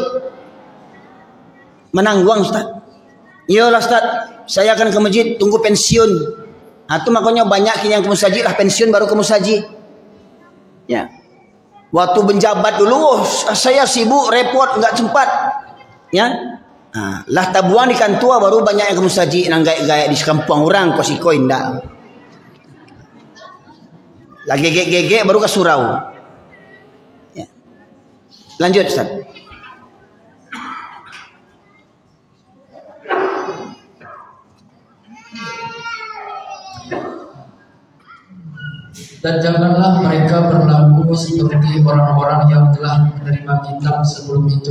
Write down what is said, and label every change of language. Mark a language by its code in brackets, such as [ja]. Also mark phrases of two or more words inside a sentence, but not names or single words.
[min] Menangguang Ustaz. [id] Iyalah Ustaz, saya akan ke masjid tunggu pensiun. Itu makanya banyak yang ke musaji lah pensiun baru ke musaji. Ya. Waktu menjabat dulu, saya sibuk, repot, enggak sempat. Ya. [min] Lah tabuan di kantua baru banyak yang ke musaji nang gaya-gaya di kampung orang kok siko indah. [id] Lagi gege baru ke surau. Ya. Lanjut Ustaz. Dan janganlah mereka berlaku seperti orang-orang yang telah menerima kitab sebelum itu.